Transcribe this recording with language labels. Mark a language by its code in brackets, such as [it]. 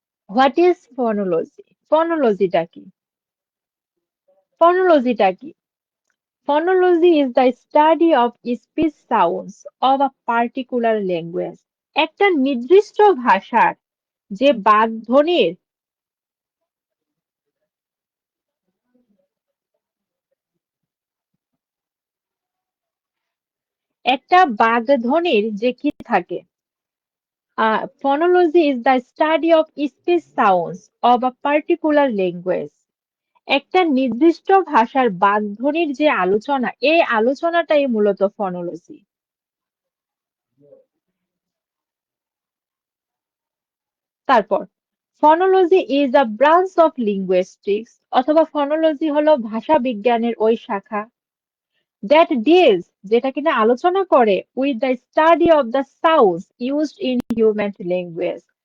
[en] What is phonology? [bn] ফনোলজিটা কি? ফনোলজিটা কি? [en] Phonology is the study of speech sounds of a particular language. [bn] একটা নির্দিষ্ট ভাষার যে বাগধ্বনির একটা বাগধ্বনির যে কি থাকে, [en] phonology is the study of speech sounds of a particular language. [bn] একটা নির্দিষ্ট ভাষার বাগধ্বনির যে আলোচনা, এই আলোচনাটাই মূলত ফনোলজি। [en] তারপর phonology is a branch of linguistics, [bn] অথবা ফনোলজি হলো ভাষা বিজ্ঞানের ওই শাখা [en] that deals, [bn] যেটা কিনা আলোচনা করে [en] With the study of the sounds used in human language.